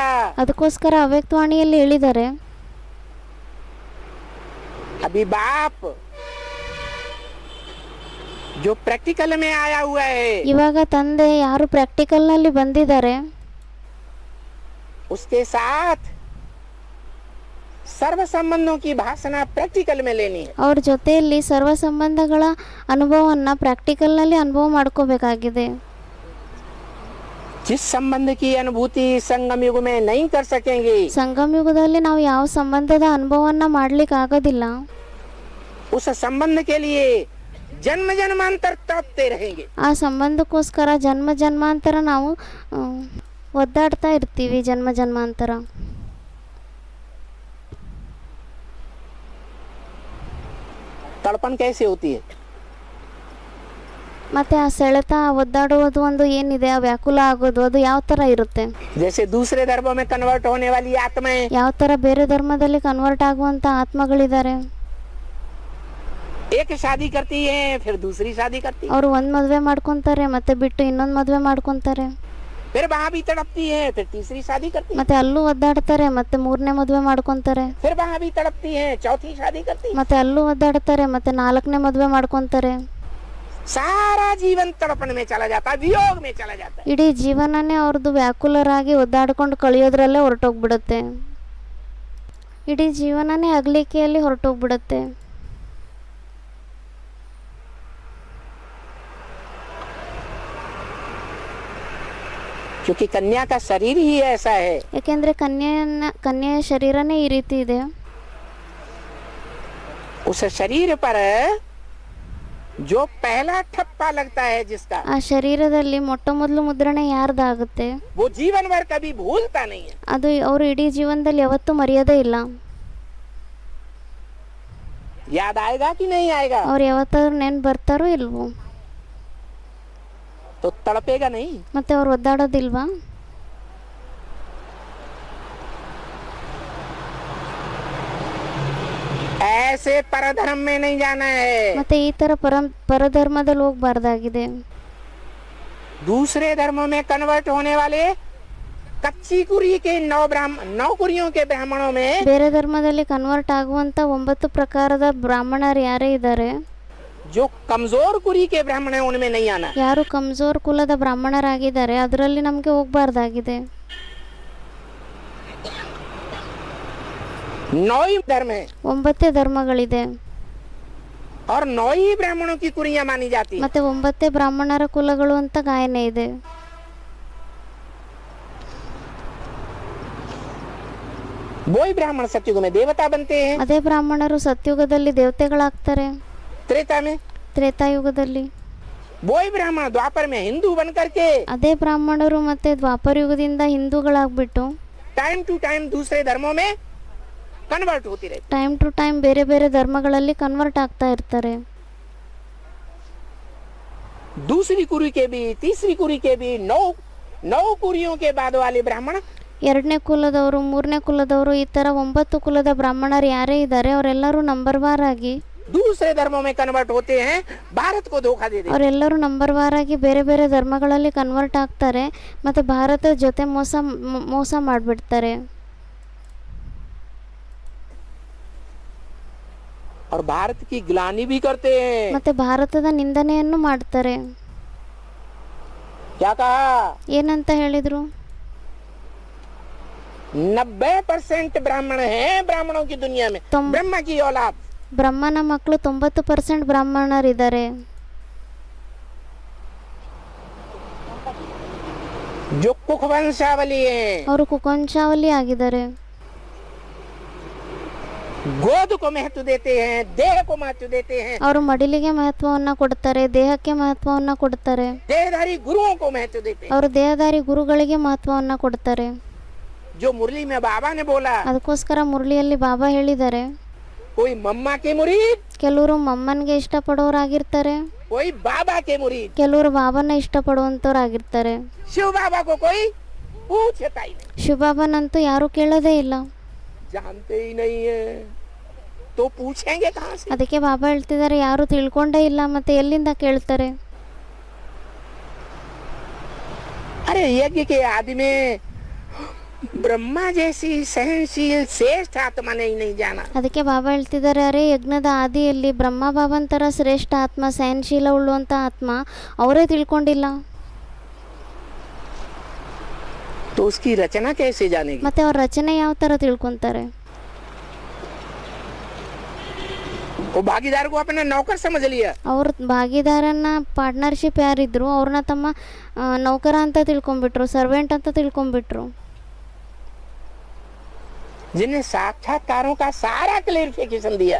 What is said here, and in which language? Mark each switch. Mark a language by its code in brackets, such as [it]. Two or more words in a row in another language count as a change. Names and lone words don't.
[kn] ಅದಕ್ಕೋಸ್ಕರ ಅವ್ಯಕ್ತವಾಣಿಯಲ್ಲಿ ಹೇಳಿದ್ದಾರೆ, [hi] अभी बाप जो प्रैक्टिकल में आया हुआ है, [kn] ಇವಾಗ ತಂದೆ ಯಾರು ಪ್ರಾಕ್ಟಿಕಲ್ನಲ್ಲಿ ಬಂದಿದ್ದಾರೆ [hi] उसके साथ सर्व संबंधों की भाषणा प्रैक्टिकल में लेनी है। [kn] ಅವ್ರ ಜೊತೆಯಲ್ಲಿ ಸರ್ವ ಸಂಬಂಧಗಳ ಅನುಭವವನ್ನು ಪ್ರಾಕ್ಟಿಕಲ್ನಲ್ಲಿ ಅನುಭವ ಮಾಡ್ಕೋಬೇಕಾಗಿದೆ. [hi] जिस संबंध की अनुभूति संगम युग में नहीं कर सकेंगे, [kn] ಸಂಗಮ ಯುಗದಲ್ಲಿ ನಾವು ಯಾವ ಸಂಬಂಧದ ಅನುಭವವನ್ನು ಮಾಡ್ಲಿಕ್ಕೆ ಆಗೋದಿಲ್ಲ, [hi] उस संबंध के लिए जन्म जन्मांतर तड़पते रहेंगे। [kn] ಆ ಸಂಬಂಧಕ್ಕೋಸ್ಕರ ಜನ್ಮ ಜನ್ಮಾಂತರ ನಾವು ಒದ್ದಾಡ್ತಾ ಇರ್ತೀವಿ. ಜನ್ಮ ಜನ್ಮಾಂತರ [hi] तड़पन कैसे होती है? [kn] ಮತ್ತೆ ಆ ಸೆಳೆತ ಒದ್ದಾಡುವುದು ಒಂದು ಏನಿದೆ, ಆ ವ್ಯಾಕುಲ ಆಗೋದು ಅದು ಯಾವ ಥರ ಇರುತ್ತೆ? [hi] जैसे दूसरे धर्मों में कन्वर्ट होने वाली आत्माएं, [kn] ಯಾವ ಥರ ಬೇರೆ ಧರ್ಮದಲ್ಲಿ ಕನ್ವರ್ಟ್ ಆಗುವಂಥ ಆತ್ಮಗಳಿದ್ದಾರೆ. [hi] एक शादी करती हैं फिर दूसरी शादी करती हैं, [kn] ಅವರು ಒಂದು मದುವೆ ಮಾಡ್ಕೊತಾರೆ ಮತ್ತೆ ಬಿಟ್ಟು ಇನ್ನೊಂದು ಮದುವೆ ಮಾಡ್ಕೊತಾರೆ, [hi] फिर वहाँ भी तड़पती हैं फिर तीसरी शादी करती हैं, [kn] ಮತ್ತೆ ಅಲ್ಲೂ ಒದ್ದಾಡ್ತಾರೆ ಮತ್ತೆ ಮೂರನೇ ಮದುವೆ ಮಾಡ್ಕೊತಾರೆ, [hi] फिर वहाँ भी तड़पती हैं चौथी शादी करती हैं। [kn] ಮತ್ತೆ ಅಲ್ಲೂ ಒದ್ದಾಡ್ತಾರೆ ಮತ್ತೆ ನಾಲ್ಕನೇ ಮದುವೆ ಮಾಡ್ಕೊತಾರೆ. [hi] सारा जीवन तड़पन में चला जाता है, वियोग में चला जाता है। [kn] ಇಡೀ ಜೀವನನೇ ಅವ್ರದ್ದು ವ್ಯಾಕುಲರಾಗಿ ಒದ್ದಾಡ್ಕೊಂಡು ಕಳೆಯೋದ್ರಲ್ಲೇ ಹೊರಟೋಗ್ಬಿಡುತ್ತೆ. ಇಡೀ ಜೀವನನೇ ಅಗಲಿಕೆಯಲ್ಲಿ ಹೊರಟೋಗ್ಬಿಡುತ್ತೆ. [hi] क्योंकि कन्या का शरीर ही ऐसा है, [kn] ಯಾಕೆಂದ್ರೆ ಕನ್ಯೆಯ ಶರೀರನೇ ಈ ರೀತಿ ಇದೆ. [hi] उस शरीर पर जो पहला ठप्पा लगता है जिसका, [kn] ಆ ಶರೀರದಲ್ಲಿ ಮೊಟ್ಟ ಮೊದಲು ಮುದ್ರಣೆ ಯಾರ್ದಾಗುತ್ತೆ [hi] वो जीवन भर कभी भूलता नहीं है। [kn] ಅದು ಅವರು ಇಡೀ ಜೀವನದಲ್ಲಿ ಯಾವತ್ತೂ ಮರೆಯೋದೇ ಇಲ್ಲ. [hi] याद आएगा कि नहीं आएगा? [kn] ಅವ್ರು ಯಾವತ್ತಾದ್ರೂ ನೆನ್ಪು ಬರ್ತಾರೋ ಇಲ್ವೋ? [hi] तो तड़पेगा नहीं। [kn] ಮತ್ತೆ ಅವ್ರು ಒದ್ದಾಡೋದಿಲ್ವಾ? [hi] ऐसे परधर्म में नहीं जाना है। [kn] ಮತ್ತೆ ಈ ತರ ಪರಧರ್ಮದಲ್ಲಿ ಹೋಗ್ಬಾರ್ದಾಗಿದೆ. [hi] दूसरे धर्मों में कन्वर्ट होने वाले कच्ची कुरी के 9 कुरियों के ब्राह्मणों में [kn] ಬೇರೆ ಧರ್ಮದಲ್ಲಿ ಕನ್ವರ್ಟ್ ಆಗುವಂತ 9 ಪ್ರಕಾರದ ಬ್ರಾಹ್ಮಣರು ಯಾರೇ ಇದ್ದಾರೆ, [hi] जो कमजोर कुरी के ब्राह्मण है उनमें नहीं आना। [kn] ಯಾರು ಕಮ್ಜೋರ್ ಕುಲದ ಬ್ರಾಹ್ಮಣರಾಗಿದ್ದಾರೆ ಅದರಲ್ಲಿ ನಮಗೆ ಹೋಗ್ಬಾರ್ದಾಗಿದೆ. [hi] 9 ही धर्म है [kn] 9 ಧರ್ಮಗಳಿದೆ [hi] और 9 ही ब्राह्मणों की कुरियां मानी जाती है। [kn] ಮತ್ತೆ 9 ಬ್ರಾಹ್ಮಣರ ಕುಲಗಳು ಅಂತ ಗಾಯನ ಇದೆ. [hi] वो ही ब्राह्मण सतयुग में देवता बनते हैं, [kn] ಅದೇ ಬ್ರಾಹ್ಮಣರು ಸತ್ಯುಗದಲ್ಲಿ ದೇವತೆಗಳಾಗ್ತಾರೆ, [hi] त्रेता में [kn] ತ್ರೇತಾಯುಗದಲ್ಲಿ [hi] वो ही ब्राह्मण द्वापर में हिंदू बन करके [kn] ಅದೇ ಬ್ರಾಹ್ಮಣರು ಮತ್ತೆ ದ್ವಾಪರ ಯುಗದಿಂದ ಹಿಂದೂಗಳಾಗ್ಬಿಟ್ಟು [en] time to time [hi] दूसरे धर्मों में कन्वर्ट होती रहती। [en] time to time [kn] ಬೇರೆ ಬೇರೆ ಧರ್ಮಗಳಲ್ಲಿ ಕನ್ವರ್ಟ್ ಆಗ್ತಾ ಇರ್ತಾರೆ. [hi] दूसरी कुरी के भी तीसरी कुरी के भी 9 कुरियों के बाद वाले ब्राह्मण [kn] ಎರಡನೇ ಕುಲದವರು, ಮೂರನೇ ಕುಲದವರು, ಈ ಥರ 9 ಕುಲದ ಬ್ರಾಹ್ಮಣರು ಯಾರೇ ಇದ್ದಾರೆ ಅವರೆಲ್ಲರೂ ನಂಬರ್ ವಾರ್ ಆಗಿ [hi] दूसरे धर्मों में कन्वर्ट होते हैं, भारत को धोखा दे देते हैं। [kn] ಅವರೆಲ್ಲರೂ ನಂಬರ್ ವಾರ್ ಆಗಿ ಬೇರೆ ಬೇರೆ ಧರ್ಮಗಳಲ್ಲಿ ಕನ್ವರ್ಟ್ ಆಗ್ತಾರೆ ಮತ್ತು ಭಾರತದ ಜೊತೆ ಮೋಸ ಮಾಡಿಬಿಡ್ತಾರೆ. [hi] और भारत की ग्लानि भी करते हैं। [kn] ಮತ್ತು ಭಾರತದ ನಿಂದನೆಯನ್ನು ಮಾಡ್ತಾರೆ. [hi] क्या कहा? [kn] ಏನಂತ ಹೇಳಿದ್ರು? [hi] 90% ब्राह्मण हैं ब्राह्मणों की दुनिया में, ब्रह्मा की औलाद। [kn] ಬ್ರಹ್ಮನ ಮಕ್ಕಳು 90% ಬ್ರಾಹ್ಮಣರಿದ್ದಾರೆ. [hi] जो कुख वंशावली हैं, [kn] ಅವರು ಕುಕವಂಶಾವಳಿ ಆಗಿದ್ದಾರೆ. [hi] गोद को महत्व देते हैं, देह को महत्व देते हैं, [kn] ಅವರು ಮಡಿಲಿಗೆ ಮಹತ್ವವನ್ನು ಕೊಡ್ತಾರೆ, ದೇಹಕ್ಕೆ ಮಹತ್ವವನ್ನು ಕೊಡ್ತಾರೆ, [hi] देहधारी गुरुओं को महत्व देते हैं। [kn] ಅವರು ದೇಹಧಾರಿ ಗುರುಗಳಿಗೆ ಮಹತ್ವವನ್ನು ಕೊಡ್ತಾರೆ. [hi] जो मुरली में बाबा ने बोला, [kn] ಅದಕ್ಕೋಸ್ಕರ ಮುರಳಿಯಲ್ಲಿ ಬಾಬಾ ಹೇಳಿದ್ದಾರೆ, [hi] कोई मम्मा के मुरीद, [kn] ಕೆಲವರು ಮಮ್ಮನ್ಗೆ ಇಷ್ಟಪಡೋರಾಗಿರ್ತಾರೆ, [hi] कोई बाबा के मुरीद। [kn] ಕೆಲವರು ಬಾಬಾನ ಇಷ್ಟಪಡುವಂತವ್ರಾಗಿರ್ತಾರೆ. [hi] शिव बाबा को कोई पूछता ही नहीं, [kn] ಶಿವಬಾಬಾನಂತೂ ಯಾರು ಕೇಳೋದೇ ಇಲ್ಲ, [hi] जानते ही नहीं है। तो पूछेंगे कहाँ से? [kn] ಅದಕ್ಕೆ ಬಾಬಾ ಹೇಳ್ತಿದ್ದಾರೆ, ಯಾರು ತಿಳ್ಕೊಂಡೇ ಇಲ್ಲ ಮತ್ತೆ ಎಲ್ಲಿಂದ ಕೇಳ್ತಾರೆ? [hi] अरे यज्ञ के आदि में ब्रह्मा जैसी सहनशील श्रेष्ठ आत्मा ने ही नहीं जाना। [kn] ಅದಕ್ಕೆ ಬಾಬಾ ಹೇಳ್ತಿದ್ದಾರೆ, ಅರೆ ಯಜ್ಞದ ಆದಿಯಲ್ಲಿ ಬ್ರಹ್ಮ ಬಾಬನ್ ಥರ ಶ್ರೇಷ್ಠ ಆತ್ಮ, ಸಹನಶೀಲ ಉಳ್ಳುವಂಥ ಆತ್ಮ ಅವರೇ ತಿಳ್ಕೊಂಡಿಲ್ಲ. [hi] तो उसकी रचना कैसे जानेगी? [kn] ಮತ್ತೆ ಅವ್ರ ರಚನೆ ಯಾವ ಥರ ತಿಳ್ಕೊತಾರೆ? [hi] वो भागीदार को अपना नौकर समझ लिया। [kn] ಅವ್ರ ಭಾಗಿದಾರನ್ನ ಪಾರ್ಟ್ನರ್ಶಿಪ್ ಯಾರಿದ್ರು ಅವ್ರನ್ನ ತಮ್ಮ ನೌಕರ ಅಂತ ತಿಳ್ಕೊಂಡ್ಬಿಟ್ರು, ಸರ್ವೆಂಟ್ ಅಂತ ತಿಳ್ಕೊಂಡ್ಬಿಟ್ರು. [hi] जिन्हें साक्षात्कारों का सारा क्लेरिफिकेशन दिया,